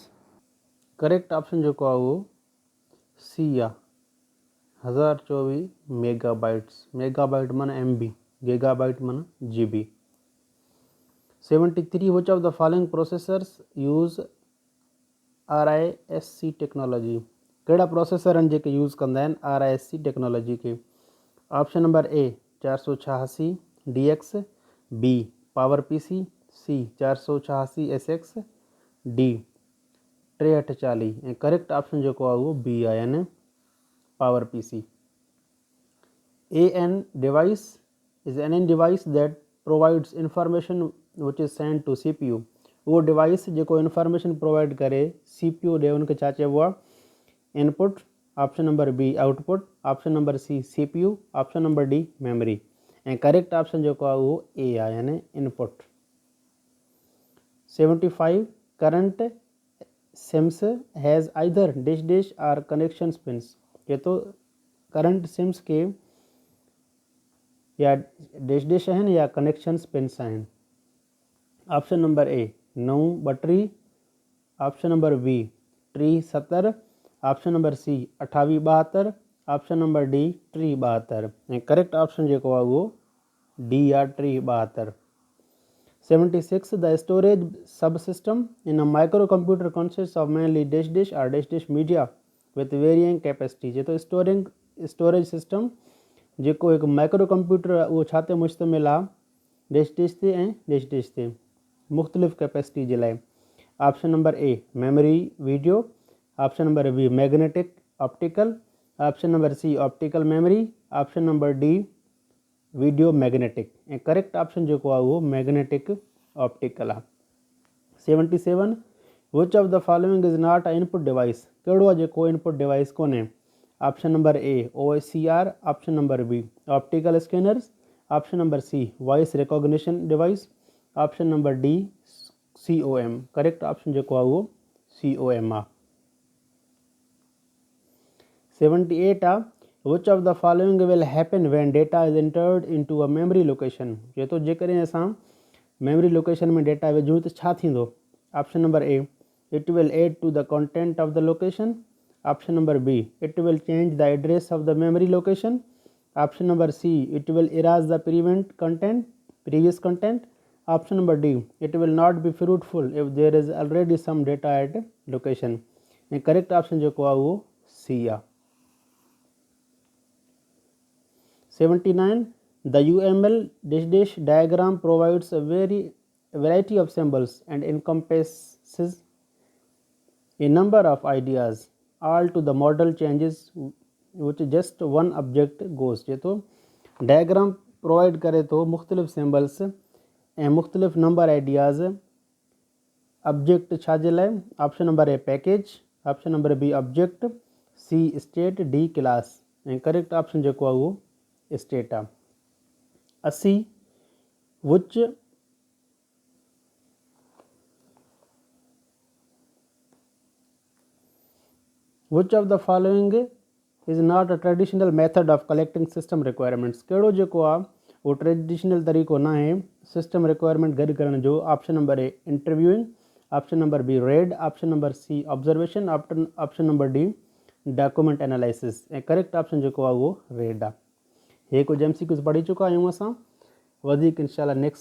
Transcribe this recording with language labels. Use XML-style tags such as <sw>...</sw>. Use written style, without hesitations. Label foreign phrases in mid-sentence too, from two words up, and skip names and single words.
<en>correct option</en> <sd>जेको आहे उहो सी आहे, 1024 मेगाबाइट्स। मेगाबाइट माना MB, गीगाबाइट माना GB।</sd> <en>73 which of the following processors use RISC technology.</en> <sd>कहिड़ा प्रोसेसर आहिनि जेके यूज़ कंदा आहिनि RISC टेक्नोलॉजी खे?</sd> <en>option number A 486 DX, B Power PC, C 486 SX, D 6340.</en> <sd>ऐं</sd> <en>correct option</en> <sd>जेको आहे उहो बी आहे, यानी पावर PC।</sd> <en>AN device is an device that provides information which is sent to CPU।</en> <sd>उहो डिवाइस जेको</sd> <en>information provide</en> <sd>करे CPU ॾे उनखे छा चइबो आहे? इनपुट।</sd> <en>option number B output, option number C CPU, option number D memory.</en> <sd>ऐं</sd> <en>correct option</en> <sd>जेको आहे उहो ए आहे, यानी इनपुट।</sd> <en>75 current SIMMs has either dash dash or connection pins.</en> <sd>ये तो</sd> <en>current SIMMs</en> <sd>के या</sd> <en>dash dash</en> <sd>आहिनि या</sd> <en>connections pins</en> <sd>आहिनि।</sd> <en>option number A 9 ॿटीह, option number B 3070, option number C 2872, option number D 3072।</en> <sd>ऐं</sd> <en>correct option</en> <sd>जेको आहे उहो डी आहे, 3072।</sd> <en>76 the storage sub system in a micro computer consist of mainly dash dash or dash dash media with varying capacity.</en> <sd>जे तो</sd> <en>storage system</en> <sd>जेको हिकु</sd> <en>micro computer</en> <sd>आहे उहो छा ते मुश्तमिल आहे?</sd> <en>dash dash</en> <sd>ते ऐं</sd> <en>dash dash</en> <sd>ते मुख़्तलिफ़ कैपेसिटी जे लाइ।</sd> <en>option number A memory video, option number B magnetic optical, option number C optical memory, option number D video magnetic.</en> <sd>ऐं</sd> <en>correct option</en> <sd>जेको आहे उहो</sd> <en>magnetic optical</en> <sd>आहे।</sd> <en>77 which of the following is not a input device.</en> <sd>कहिड़ो आहे जेको</sd> <en>input device</en> <sd>कोन्हे?</sd> <en>option number A OSCR, option number B optical scanners, option number C voice recognition device, option number D COM. correct option</en> <sd>जेको आहे उहो COM आहे।</sd> <en>78 आहे which of the following will happen when data is entered into a memory location।</en> <sd>चए थो जेकॾहिं असां</sd> <en>memory location</en> <sd>में डेटा विझूं त छा थींदो?</sd> <en>option number A It will add to the content of the location. Option number B, it will change the address of the memory location. Option number C, it will erase the previous content. Option number D, it will not be fruitful if there is already some data at location. And correct option</en> <sd>जेको आहे उहो C आहे. 79.</sd> <en>The UML diagram provides a variety of symbols and encompasses a number of ideas. All to the model changes which just one object goes.</en> <sd>जे तो</sd> <en>diagram provide</en> <sd>करे तो मुख्तलिफ सिंबल्स ऐं मुख्तलिफ</sd> <en>number ideas object</en> <sd>छा जे लाइ.</sd> <en>option number A package, option number B object, C state, D class.</en> <sd>ऐं</sd> <en>correct option</en> <sd>जेको आहे उहो स्टेट आहे. 80.</sd> <en>Which of the following is not a traditional method of collecting system requirements?</en> <sd>कहिड़ो जेको आहे उहो ट्रेडिशनल तरीक़ो न आहे</sd> <en>system requirement</en> <sd>गॾु करण जो.</sd> <en>option number A interviewing, option number B RAD, option number C observation, option number D document analysis.</en> <sd>ऐं</sd> <en>correct option</en> <sd>जेको आहे उहो रेड आहे. हे कुझु MCQs पढ़ी चुका आहियूं असां. वधीक इनशाला नेक्स्ट</sd>